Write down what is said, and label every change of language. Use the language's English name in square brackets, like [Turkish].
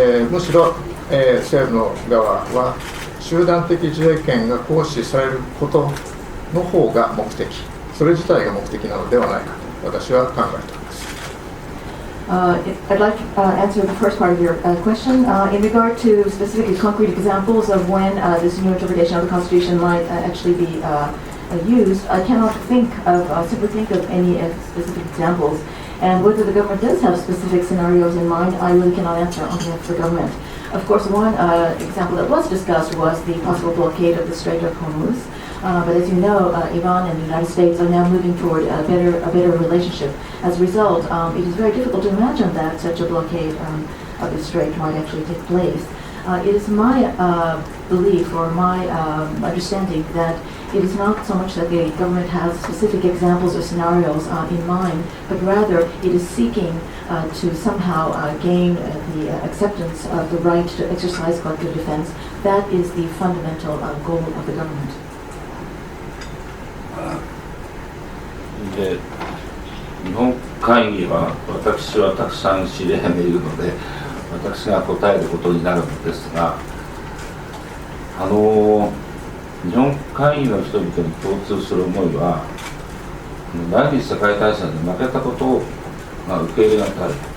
[Japanese] むしろ、政府の側は集団的自衛権が行使されることの方が目的、それ自体が目的なのではないかと私は考えております。 [English] I'd like to answer the first part of your question. In regard to specific concrete examples of when this new interpretation of the Constitution might actually be used, I cannot simply think of any specific examples. And whether the government does have specific scenarios in mind, I really cannot answer on behalf of the government. Of course, one example that was discussed was the possible blockade of the Strait of Hormuz. But as you know, Iran and the United States are now moving toward a better relationship. As a result, it is very difficult to imagine that such a blockade of the strait might actually take place. It is my belief or my understanding that it is not so much that the government has specific examples or scenarios in mind, but rather it is seeking to somehow gain the acceptance of the right to exercise collective defense. That is the fundamental goal of the government. [Japanese] で日本会議は私はたくさん知り合いがいるので私が答えることになるのですが、日本会議の人々に共通する思いは第二次世界大戦で負けたことを、受け入れがたい。